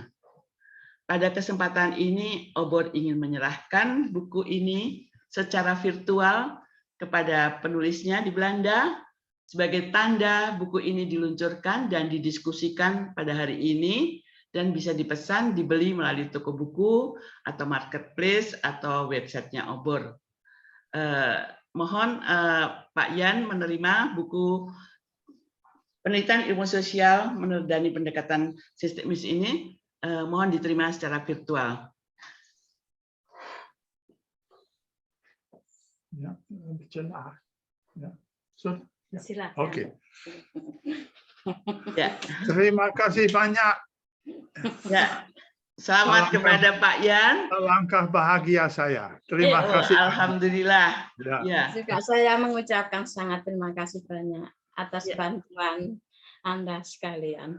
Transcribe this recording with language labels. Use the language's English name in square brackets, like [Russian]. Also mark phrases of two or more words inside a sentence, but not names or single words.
[Indonesian] Pada kesempatan ini, Obor ingin menyerahkan buku ini secara virtual kepada penulisnya di Belanda sebagai tanda buku ini diluncurkan dan didiskusikan pada hari ini dan bisa dipesan, dibeli melalui toko buku atau marketplace atau websitenya Obor. Mohon Pak Yan menerima buku penelitian ilmu sosial meneladani pendekatan sistemis ini, mohon diterima secara virtual. [Dutch] Ja, een beetje laag. Ja. Zo. Ja. [Indonesian] Silakan. Oke. Ya. Terima kasih banyak. Ya, selamat kepada Pak Yan. Langkah bahagia saya. Terima kasih. Alhamdulillah. Ya. Juga saya mengucapkan sangat terima kasih banyak atas bantuan Anda sekalian.